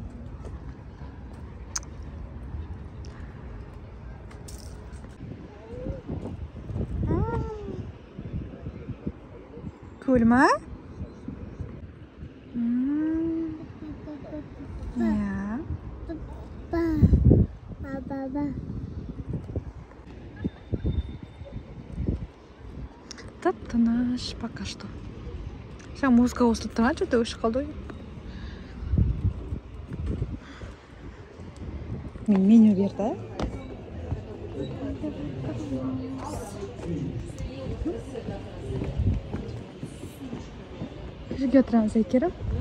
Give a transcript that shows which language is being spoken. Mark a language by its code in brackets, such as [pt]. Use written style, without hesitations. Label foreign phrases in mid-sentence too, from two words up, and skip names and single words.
[kk] Көл ма? Тып-тыныш [ru] пока что. Сейчас музыка [kk] қосылып тұрған, что-то өшіп қалды. Меню берді. Жерге отырамыз әйкерім.